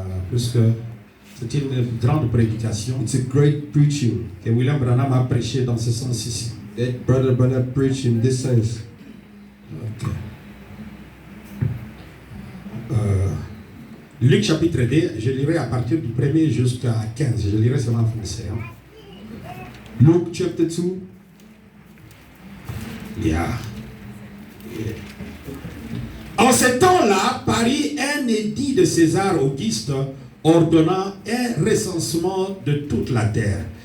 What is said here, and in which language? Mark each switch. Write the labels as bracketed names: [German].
[French] Parce que c'est une grande prédication. [English] It's a great preaching. [French] Que William Branham a prêché dans ce sens ici. [English] That Brother Branham preached in this sense. Okay. [French] Luc chapitre 2, je lirai à partir du 1er jusqu'à 15. Je lirai seulement en français. [English] Luke chapter 2. Yeah. [French] En ce temps-là, parut un édit de César Auguste ordonnant un recensement de toute la terre.